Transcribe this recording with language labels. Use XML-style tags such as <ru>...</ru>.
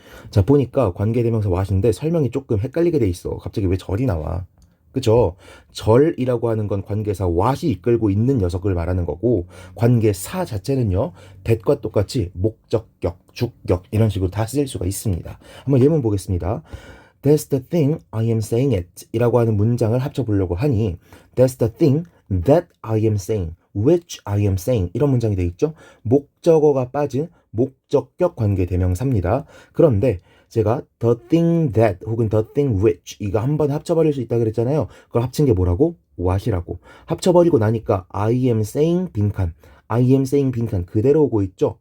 <ko>자, 보니까 관계대명사 what인데 설명이 조금 헷갈리게 돼 있어. 갑자기 왜 절이 나와? 그죠? 절이라고 하는 건 관계사 what이 이끌고 있는 녀석을 말하는 거고 관계사 자체는요 that과 똑같이 목적격, 주격 이런 식으로 다 쓰일 수가 있습니다. 한번 예문 보겠습니다.</ko> <en>That's the thing I am saying it</en> <ko>이라고 하는 문장을 합쳐보려고 하니</ko> <en>That's the thing that I am saying which I am saying</en> <ko>이런 문장이 되어 있죠. 목적어가 빠진 목적격 관계대명사입니다. 그런데 제가</ko> <en>the thing that</en> <ko>혹은</ko> <en>the thing which</en> <ko>이거 한번 합쳐버릴 수 있다 그랬잖아요. 그걸 합친 게 뭐라고? what이라고. 합쳐버리고 나니까</ko> <en>I am saying</en> <ko>빈칸 I am saying 빈칸 그대로 오고 있죠.</ko>